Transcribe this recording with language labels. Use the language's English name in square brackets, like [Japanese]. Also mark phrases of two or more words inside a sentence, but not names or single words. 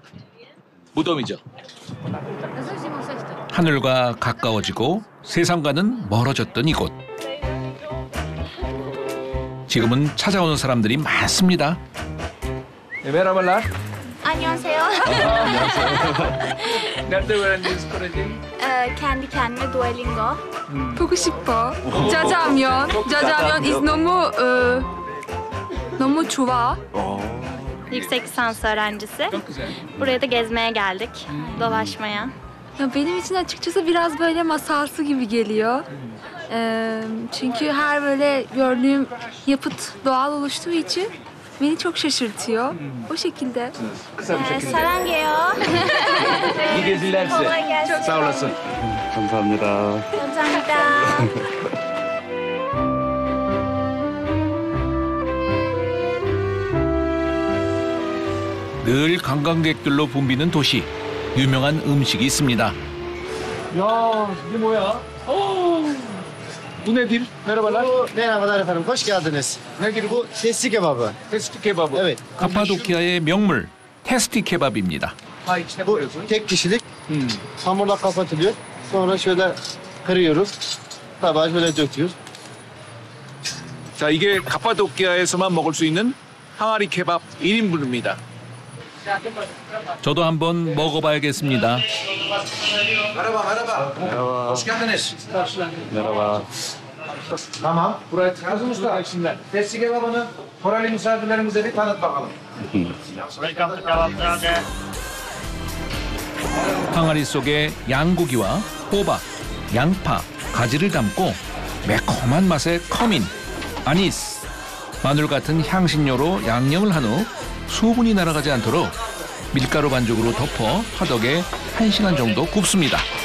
[Korean] 무덤이죠. 하늘과 가까워지고 세상과는 멀어졌던 이곳. 지금은 찾아오는 사람들이 많습니다. [Turkish] 메라발라. [Korean] Annyeonghaseyo. [Turkish] Nerede öğrendiniz Korece? Kendi kendime Duolingo. [Korean] 보고 싶어. 짜장면. 짜장면 is 너무 좋아. [Turkish] Yüksek lisans öğrencisi. Buraya da gezmeye geldik. Dolaşmaya. Ya benim için açıkçası biraz böyle masalsı gibi geliyor. Çünkü her böyle gördüğüm yapıt doğal oluştuğu için beni çok şaşırtıyor. O şekilde. [Korean] Sarangheyo. [Turkish] İyi geziler size. Sağ olasın. [Korean] 감사합니다. Kamsahamnida. 늘 관광객들로 붐비는 도시. 유명한 음식이 있습니다. 야, 이게 뭐야? [Turkish] Bu nedir? Merhabalar. Merhabalar efendim, hoş geldiniz. Nedir bu? Bu testi kebabı. [Korean] 테스티 케바브. [Turkish] Evet. [Korean] 카파도키아의 명물 테스티 케밥입니다. [Turkish] Bu tek kişilik. Hamurla kapatılıyor. Sonra şöyle kırıyoruz. Tabağa şöyle döküyoruz. [Korean] 자, 이게 카파도키아에서만 먹을 수 있는 항아리 케밥 1인분입니다. 저도 한번 먹어봐야겠습니다. [Turkish] Hoş geldiniz. Merhaba. Tamam. Buraya Kazım Usta. Testi kebabını Koreli misafirlerimize bir tanıt bakalım. [Korean] 항아리 속에 양고기와 호박, 양파, 가지를 담고 매콤한 맛의 커민, 아니스, 마늘 같은 향신료로 양념을 한 후 수분이 날아가지 않도록 밀가루 반죽으로 덮어 화덕에 1시간 정도 굽습니다.